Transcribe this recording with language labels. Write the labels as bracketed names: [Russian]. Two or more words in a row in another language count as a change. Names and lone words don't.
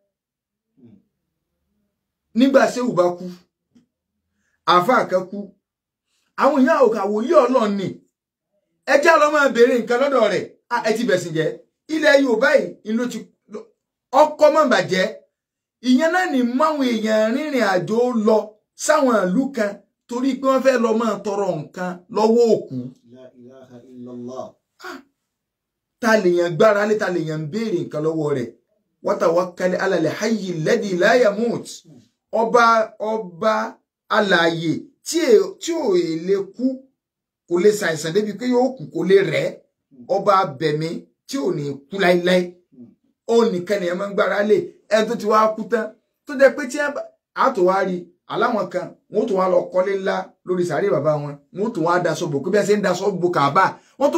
[Yoruba] nígbà séwù bá kú àáfàá kan kú àwọn èèyàn òkàwò yí ọlọ́run ni ẹjẹ́ lọ máa béèrè nǹkan lọ́dọ̀ rẹ̀ ẹ ti bẹ̀sìn jẹ́ ilẹ̀ Yorùbá yìí ló ti ọkọ̀ mọ̀ bàjẹ́ ìyẹn náà ní máwọn èèyàn rìnrìn àjò lọ sáwọn ìlú kan torí pé wọ́n fẹ́ lọ máa tọrọ nǹkan lọ́wọ́ òkú [Arabic] لا إله إلا الله. [Yoruba] ta lèèyàn gbára lé ta lèèyàn ń béèrè nǹkan lọ́wọ́ rẹ̀ [Arabic] وتوكل على الحي الذي لا يموت [Yoruba] ọba alààyè tí ò lè kú kò lè ṣàìsàn débi pé yóò kú kò lè rẹ̀ ọba abẹ̀mí tí ò ní kú láíláí ó nìkan ni ẹ máa ń gbára lé ẹni tó ti wá kú tán tó jẹ́ pé tí a tó wá rí aláwọn kan wọn tó wá lọ kọ́lé ńlá lórí sàárè bàbá wọn tó wá daṣọ bò kó bí ẹ ṣe ń daṣọ bò Káàbà wọn tó